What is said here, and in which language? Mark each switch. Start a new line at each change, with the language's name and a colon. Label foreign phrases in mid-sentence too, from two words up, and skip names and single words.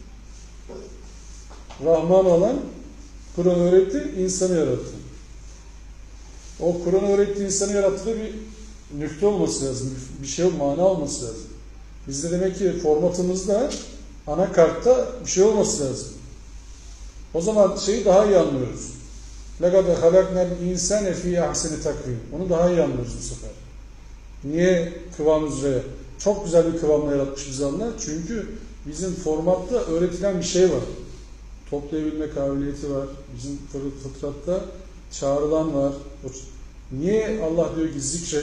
Turkish: Rahman olan Kur'an öğretti, insanı yarattı. O Kur'an öğretti, insanı yarattığı bir nükte olması lazım. Bir şey, mana olması lazım. Bizde demek ki formatımızda, anakartta bir şey olması lazım. O zaman şeyi daha iyi anlıyoruz.
Arabic: لَقَدْ خَلَقْنَا الْاِنْسَانَ فِي اَحْسَنِ تَقْوِيمٍ.
Turkish: Onu daha iyi anlıyoruz bu sefer. Niye kıvam üzere? Çok güzel bir kıvamla yaratmış bizi Allah. Çünkü bizim formatta öğretilen bir şey var. Toplayabilme kabiliyeti var. Bizim fıtratta çağrılan var. Niye Allah diyor ki zikret?